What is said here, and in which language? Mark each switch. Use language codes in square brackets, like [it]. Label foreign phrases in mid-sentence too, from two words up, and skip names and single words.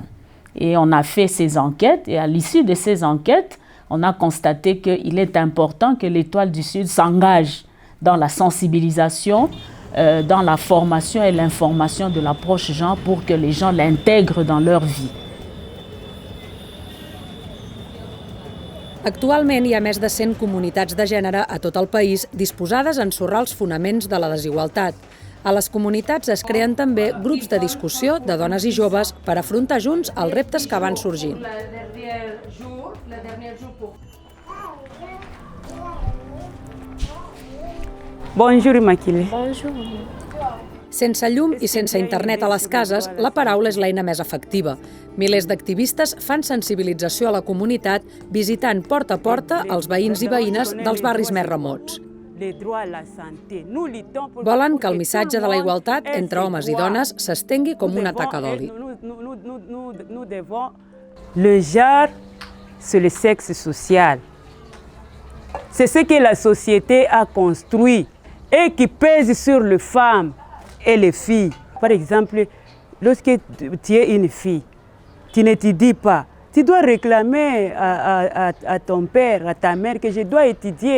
[fr] Et on a fait ces enquêtes. Et à l'issue de ces enquêtes, on a constaté qu'il est important que l'Étoile du Sud s'engage dans la sensibilisation, dans la formation et l'information de l'approche genre pour que les gens l'intègrent dans leur vie. [ca] Actualment hi ha més de 100 comunitats de gènere a tot el país disposades a ensorrar els fonaments de la desigualtat. A les comunitats es creen també grups de discussió de dones i joves per afrontar junts els reptes que van sorgint. [fr] Bonjour, Immaculée. Bonjour. [ca] Sense llum i sense internet a les cases, la paraula és l'eina més efectiva. Milers d'activistes fan sensibilització a la comunitat visitant porta a porta els veïns i veïnes dels barris més remots. Volen que el missatge de la igualtat entre homes i dones s'estengui com una taca d'oli. [fr] Le genre, c'est le sexe social. C'est ce que la société a construit et qui pèse sur les femmes et les filles. Par exemple, lorsque tu es une fille, tu n'étudies pas, tu dois réclamer à ton père, à ta mère que je dois étudier.